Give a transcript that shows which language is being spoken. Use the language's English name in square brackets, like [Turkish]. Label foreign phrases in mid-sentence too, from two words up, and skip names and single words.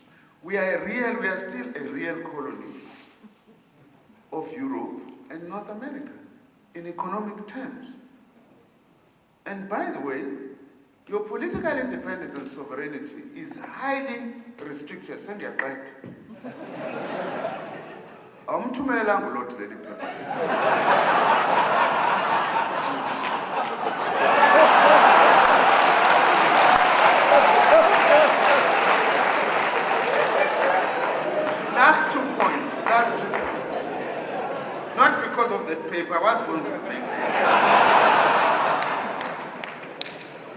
[English] We are still a real colony of Europe and North America in economic terms. And by the way, your political independence and sovereignty is highly restricted. Send your right. [Zulu] Awumthumelelanga uLord leli phepha. [English] Last two points. Not because of that paper, I was going to make it.